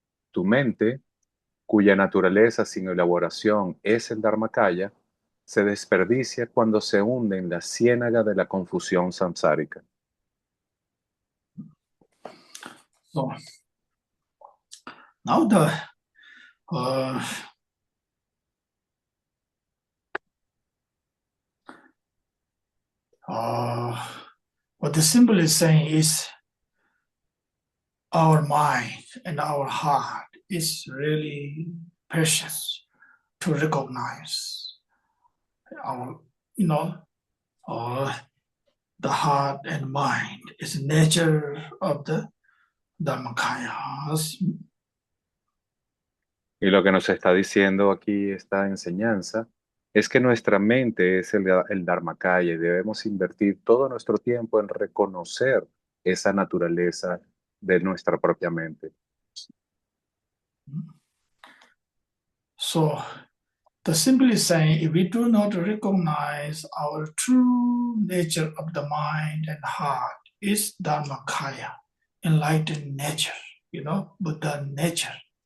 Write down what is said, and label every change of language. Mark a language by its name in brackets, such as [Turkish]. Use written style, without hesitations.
[Spanish] tu mente, cuya naturaleza sin elaboración es el Dharmakaya, se desperdicia cuando se hunde en la ciénaga de la confusión samsárica. [English] So now uh, uh, what the symbol is saying is our mind and our heart is really precious to recognize our, you know, uh, the heart and mind is nature of the Dharmakayas. [Spanish] Y lo que nos está diciendo aquí esta enseñanza es que nuestra mente es el Dharmakaya y debemos invertir todo nuestro tiempo en reconocer esa naturaleza de nuestra propia mente. [English] So the symbol is saying if we do not recognize our true nature of the mind and heart is Dharmakaya, enlightened nature, Buddha nature.